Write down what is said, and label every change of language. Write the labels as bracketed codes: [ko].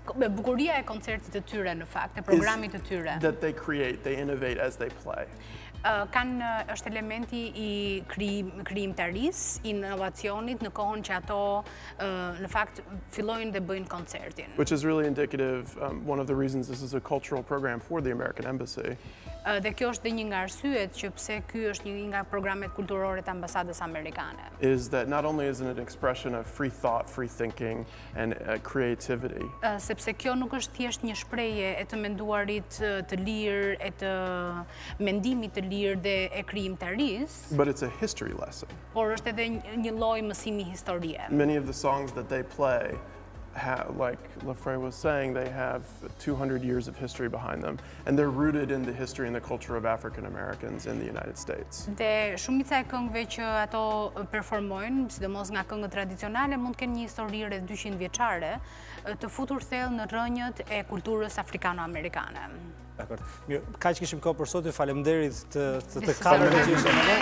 [sq] Bukuria e koncertit të tyre në fakt, e programit të tyre. [en] that they create, they innovate as they play. [sq] Është elementi i krijimtarisë, inovacionit në kohën që ato në fakt fillojnë dhe bëjnë koncertin. [en] Which is really indicative, one of the reasons this is a cultural program for the American Embassy. [sq] Dhe kjo është dhe një nga arsyet që pse ky është një nga programet kulturore të ambasadës amerikane. [en] Is that not only is it an expression of free thought, free thinking, and creativity, [sq] Sepse kjo nuk është thjesht një shprehje e të menduarit të lirë, e të mendimit të lirë dhe e krijimtarisë, [en] but it's a history lesson. [sq] por është edhe një lloj mësimi historie. [en] Many of the songs that they play, like Frae was saying, they have 200 years of history behind them, and they're rooted in the history and the culture of African Americans in the United States. [sq] Dhe shumica e këngëve që ato performojnë, sidomos nga këngët tradicionale, mund të kenë një histori rreth 200 vjeçare, të futur thellë në rrënjët e kulturës afrikano-amerikane. Dakor. Mirë, kaq kishim kohë për sot, ju faleminderit të katërt që ishit me ne.